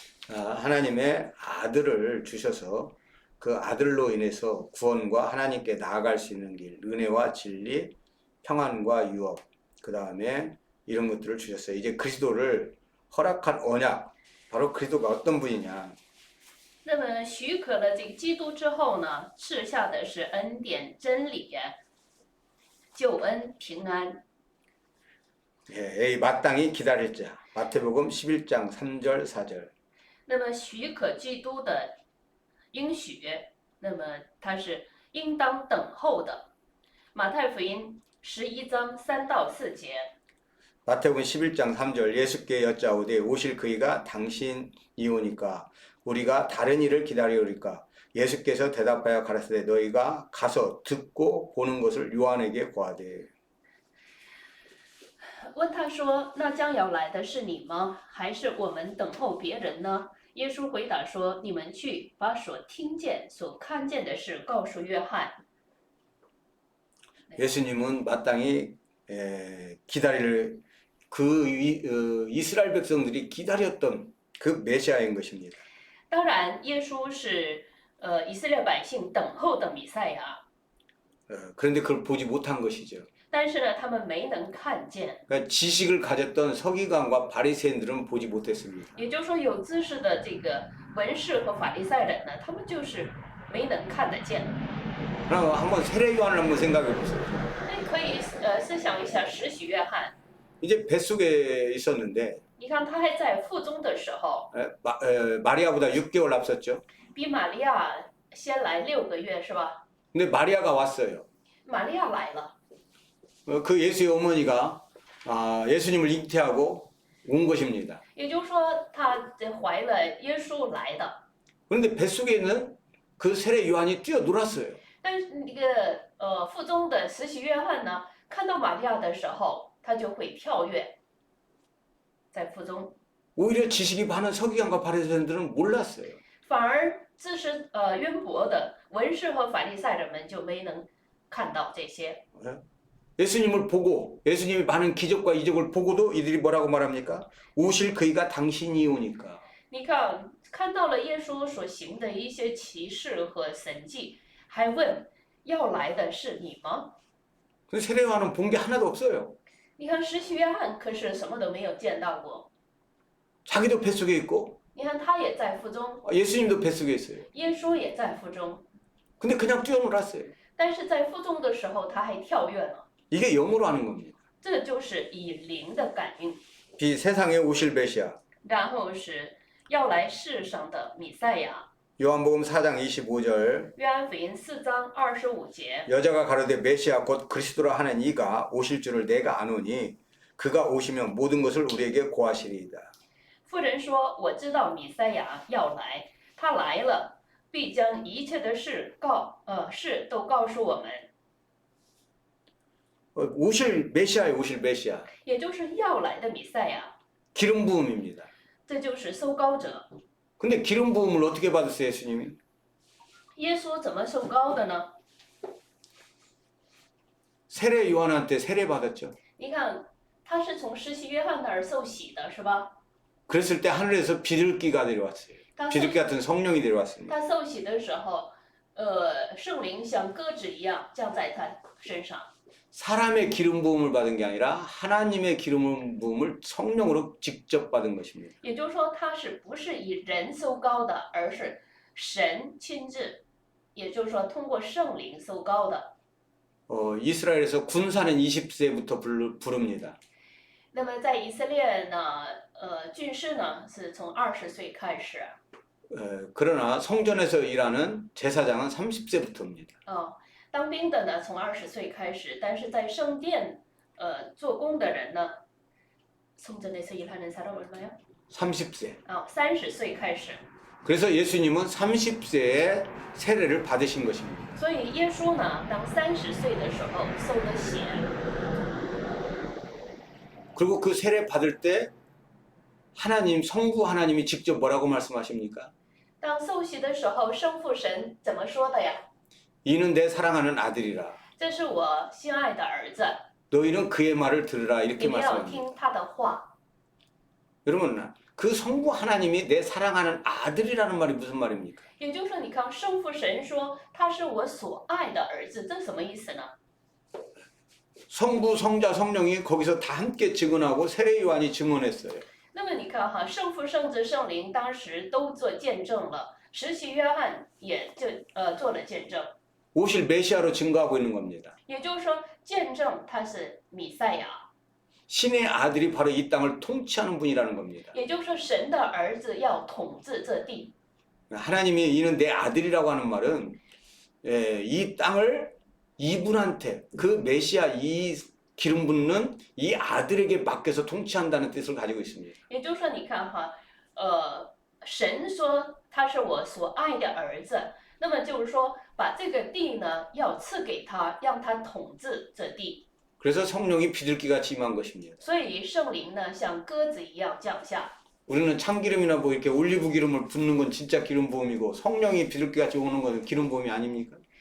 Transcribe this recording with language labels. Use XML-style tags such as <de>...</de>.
<ko>하나님의 아들을 주셔서 그 아들로 인해서 구원과 하나님께 나아갈 수 있는 길, 은혜와 진리, 평안과 유업, 그 다음에 이런 것들을 주셨어요. 이제 그리스도를 허락한 언약, 바로 그리스도가 어떤 분이냐?</ko> <zh>那么许可了这个基督之后呢，赐下的是恩典、真理、救恩、平安。</zh> <ko>예, 마땅히 기다릴 자. 마태복음 11장 3절 4절.</ko> <zh>那么许可基督的应许，那么他是应当等候的。马太福音11章3到4节。</zh> <ko>마태복음 11장 3절 예수께 여짜오되 오실 그이가 당신이오니까 우리가 다른 일을 기다리오리까 예수께서 대답하여 가라사대 너희가 가서 듣고 보는 것을 요한에게 고하되</ko> <zh>问他说：“那将要来的是你吗？还是我们等候别人呢？” 耶稣回答说：“你们去，把所听见、所看见的事告诉约翰。”</zh> <ko>예수님은 마땅히 기다릴 그 이스라엘 백성들이 기다렸던 그 메시아인 것입니다.</ko> <zh>当然，耶稣是以色列百姓等候的弥赛亚，</zh> <ko>그런데 그걸 보지 못한 것이죠.</ko> <zh>但是呢，他们没能看见。</zh> <ko>그러니까 지식을 가졌던 서기관과 바리새인들은 보지 못했습니다.</ko> <zh>也就是说，有知识的这个文士和法利赛人呢，他们就是没能看得见。</zh> <ko>그럼 한번 세례 요한을 한번 생각해 보세요.</ko> <zh>那可以思想一下施洗约翰，</zh> <ko>이제 뱃속에 있었는데</ko> <zh>你看他还在腹中的时候，</zh> <ko>마리아보다 6개월 앞섰죠.</ko> <zh>比玛利亚先来6个月，是吧？</zh> <ko>근데 마리아가 왔어요.</ko> <zh>玛利亚来了，</zh> <ko>그 예수의 어머니가 예수님을 잉태하고 온 것입니다.</ko> <zh>也就是说，她怀了耶稣来的。</zh> <ko>그런데 뱃속에 있는 그 세례 요한이 뛰어놀았어요.</ko> <zh>但是那个腹中的施洗约翰呢，看到玛利亚的时候，他就会跳跃在腹中，</zh> <ko>오히려 지식이 많은 서기관과 바리새인들은 몰랐어요.</ko> <zh>反而知识渊博的文士和法利赛人们就没能看到这些。</zh> <ko>예수님을 보고 예수님이 많은 기적과 이적을 보고도 이들이 뭐라고 말합니까? 오실 그이가 당신이 오니까.</ko> <zh>你看到了耶稣所行的一些奇事和神迹，还问要来的是你吗？</zh> <ko>근데 세례 요한은 본 게 하나도 없어요.</ko> <zh>你看施洗约翰可是什么都没有见到过，</zh> <ko>자기도 뱃속에 있고</ko> <zh>你看他也在腹中，</zh> <ko>예수님도 뱃속에 있어요.</ko> <zh>耶稣也在腹中，</zh> <ko>근데 그냥 뛰어놀았어요.</ko> <zh>但是在腹中的时候他还跳跃了。</zh> <ko>이게 영으로 하는 겁니다.</ko> <zh>这就是以灵的感应，</zh> <ko>이 세상에 오실 메시아.</ko> <zh>然后是要来世上的弥赛亚。</zh> <ko>요한복음 4장 25절</ko> <zh>约翰福音4章25节，</zh> <ko>여자가 가로되 메시아 곧 그리스도라 하는 이가 오실 줄을 내가 아노니 그가 오시면 모든 것을 우리에게 고하시리이다.</ko> <zh>妇人说：“我知道弥赛亚要来，他来了，必将一切的事都告诉我们。”</zh> <ko>오실 메시아에 오실 메시아.</ko> <zh>也就是要来的弥赛亚，</zh> <ko>기름 부음입니다.</ko> <zh>这就是受膏者。</zh> <ko>근데 기름 부음을 어떻게 받았어요, 예수님이?</ko> <zh>耶稣怎么受膏的呢？</zh> <ko>세례 요한한테 세례 받았죠.</ko> <zh>你看，他是从施洗约翰那儿受洗的，是吧？</zh> <ko>그랬을 때 하늘에서 비둘기가 내려왔어요.</ko> <zh>他受</zh> <ko>비둘기 같은 성령이 내려왔습니다.</ko> <zh>他受洗的时候，圣灵像鸽子一样降在他身上。</zh> <ko>사람의 기름 부음을 받은 게 아니라 하나님의 기름 부음을 성령으로 직접 받은 것입니다.</ko> <zh>也就是说，他不是以人受膏的，而是神亲自，也就是说通过圣灵受膏的。</zh> <ko>이스라엘에서 군사는 20세부터 부릅니다.</ko> <zh>那么在以色列呢，军事呢是从20岁开始，</zh> <ko>그러나 성전에서 일하는 제사장은 30세부터입니다.</ko> <zh>当兵的呢从20岁开始，但是在圣殿做工的人呢，</zh> <ko>성전에서 일하는 사람 얼마요? 30세.</ko> <zh>30岁开始。</zh> <ko>그래서 예수님은 30세에 세례를 받으신 것입니다.</ko> <zh>所以耶稣呢，当30岁的时候受了洗，</zh> <ko>그리고 그 세례 받을 때 하나님 성부 하나님이 직접 뭐라고 말씀하십니까?</ko> <zh>当受洗的时候，圣父神怎么说的呀？</zh> <ko>이는 내 사랑하는 아들이라.</ko> <zh>这是我心爱的儿子，</zh> <ko>너희는 그의 말을 들으라</ko> <zh>你</zh> <ko>이렇게</ko> <zh>们要</zh> <ko>말씀합니다.</ko> <zh>听他的话。</zh> <ko>여러분 그 성부 하나님이 내 사랑하는 아들이라는 말이 무슨 말입니까?</ko> <zh>也就是说，你看圣父神说他是我所爱的儿子，这什么意思呢？</zh> <ko>성부, 성자, 성령이 거기서 다 함께 증언하고 세례 요한이 증언했어요.</ko> <zh>那么你看哈，圣父、圣子、圣灵当时都做见证了，实习约翰也做了见证，</zh> <ko>오실 메시아로 증거하고 있는 겁니다.</ko> <zh>也就是说，见证他是弥赛亚，</zh> <ko>신의 아들이 바로 이 땅을 통치하는 분이라는 겁니다.</ko> <zh>也就是说，神的儿子要统治这地。</zh> <ko>하나님이 이는 내 아들이라고 하는 말은 이 땅을 이분한테 그 메시아 이 기름 붓는 이 아들에게 맡겨서 통치한다는 뜻을 가지고 있습니다.</ko> <zh>也就是说，你看哈，神说他是我所爱的儿子，那么就是说，把这个地呢要赐给他，让他统治这地。</zh> <ko>그래서 성령이 비둘기같이 임한 것입니다.</ko> <zh>所以圣灵呢像鸽子一样降下。</zh> <ko>우리는 참기름이나 뭐 이렇게 올리브 기름을 붓는 건 진짜 기름 부음이고 성령이 비둘기같이 오는 것은 기름 부음이 아닙니까?</ko>